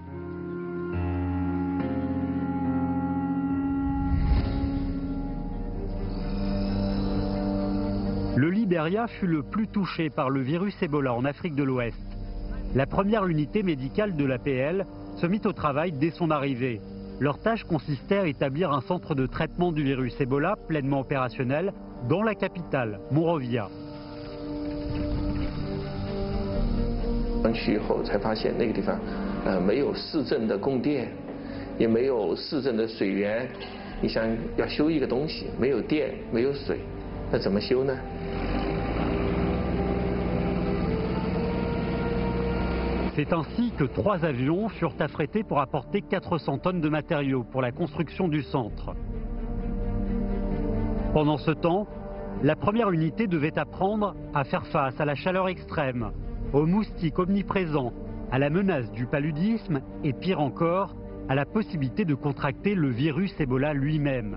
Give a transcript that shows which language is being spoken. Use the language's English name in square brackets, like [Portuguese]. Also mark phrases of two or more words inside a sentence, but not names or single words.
[French] Le Libéria fut le plus touché par le virus Ebola en Afrique de l'Ouest. La première unité médicale de l'APL se mit au travail dès son arrivée. Leur tâche consistait à établir un centre de traitement du virus Ebola pleinement opérationnel dans la capitale, Monrovia. [Chinese] 去以后才发现那个地方，没有市政的供电，也没有市政的水源。你想要修一个东西，没有电，没有水，那怎么修呢？ [French] C'est ainsi que 3 avions furent affrétés pour apporter 400 tonnes de matériaux pour la construction du centre. Pendant ce temps, la première unité devait apprendre à faire face à la chaleur extrême, aux moustiques omniprésents, à la menace du paludisme et pire encore, à la possibilité de contracter le virus Ebola lui-même.